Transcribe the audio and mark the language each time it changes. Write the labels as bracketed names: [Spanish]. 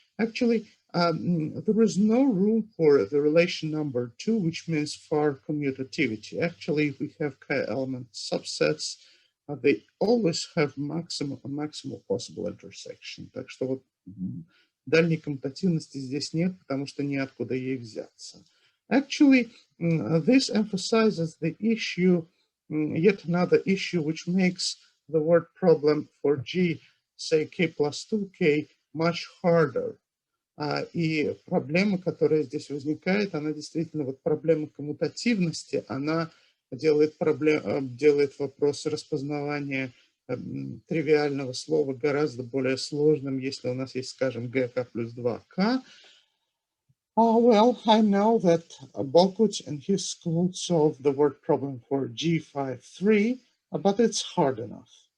[English] Actually, there is no room for the relation number 2, which means for commutativity. Actually, if we have K-element subsets, they always have maximal possible intersection. [Russian] Так что вот дальней коммутативности здесь нет, потому что неоткуда ей взяться. [English] Actually, this emphasizes the issue, yet another issue, which makes the word problem for G, say K plus 2K, much harder. [Russian] И проблема, которая здесь возникает, она действительно, вот проблема коммутативности, она делает вопрос распознавания тривиального слова гораздо более сложным, если у нас есть, скажем, GK плюс 2K. [English] Well, I know that Balkuch and his school solved the word problem for G53, but it's hard enough.